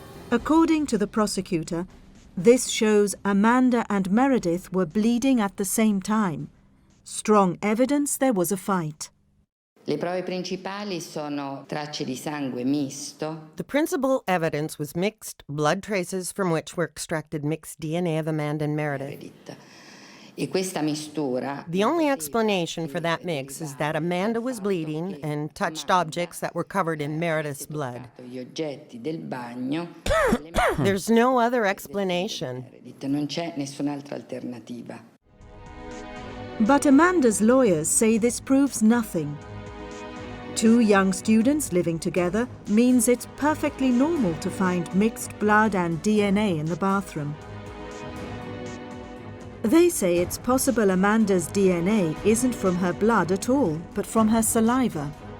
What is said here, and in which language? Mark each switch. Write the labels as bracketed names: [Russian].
[English] According to the prosecutor, this shows Amanda and Meredith were bleeding at the same time. Strong evidence there was a fight. [Italian] Le prove principali sono tracce di sangue misto. [English] The principal evidence was mixed blood traces from which were extracted mixed DNA of Amanda and Meredith. [Italian] E questa mistura. [English] The only explanation for that mix is that Amanda was bleeding and touched objects that were covered in Meredith's blood. [Italian] Gli oggetti del bagno. [English] There's no other explanation. [Italian] Non c'è nessun'altra alternativa. [English] But Amanda's lawyers say this proves nothing. Two young students living together means it's perfectly normal to find mixed blood and DNA in the bathroom. They say it's possible Amanda's DNA isn't from her blood at all, but from her saliva.